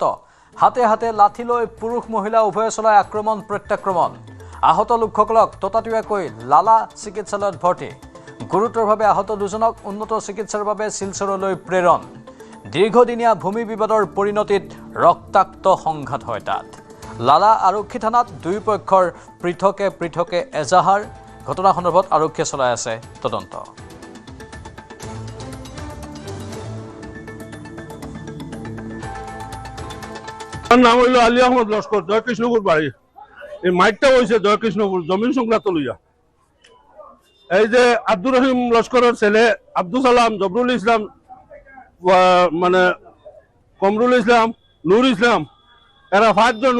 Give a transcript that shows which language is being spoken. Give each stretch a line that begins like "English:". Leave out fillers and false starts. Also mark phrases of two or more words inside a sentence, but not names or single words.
Assamese: হাতে হাতে লাঠি লৈ পুৰুষ মহিলা উভয়ে চলাই আক্ৰমণ প্ৰত্যাক্ৰমণ আহত লোকসকলক ততাতৈয়াকৈ লালা চিকিৎসালয়ত ভৰ্তি গুৰুতৰভাৱে আহত দুজনক উন্নত চিকিৎসাৰ বাবে শিলচৰলৈ প্ৰেৰণ দীৰ্ঘদিনীয়া ভূমি বিবাদৰ পৰিণতিত ৰক্তাক্ত সংঘাত হয় তাত লালা আৰক্ষী থানাত দুই পক্ষৰ পৃথকে এজাহাৰ ঘটনা সন্দৰ্ভত আৰক্ষীয়ে চলাই আছে তদন্ত
Sylheti: নাম হইল আলী আহমদ লস্কর জয়কৃষ্ণপুর বাড়ি এই মাইকটা হয়েছে জয়কৃষ্ণপুর জমিন সংক্রান্ত লইয়া এই যে আব্দুর রহিম লস্করের ছেলে আব্দুল সালাম জবরুল ইসলাম মানে কমরুল ইসলাম নূর ইসলাম এরা 5 জন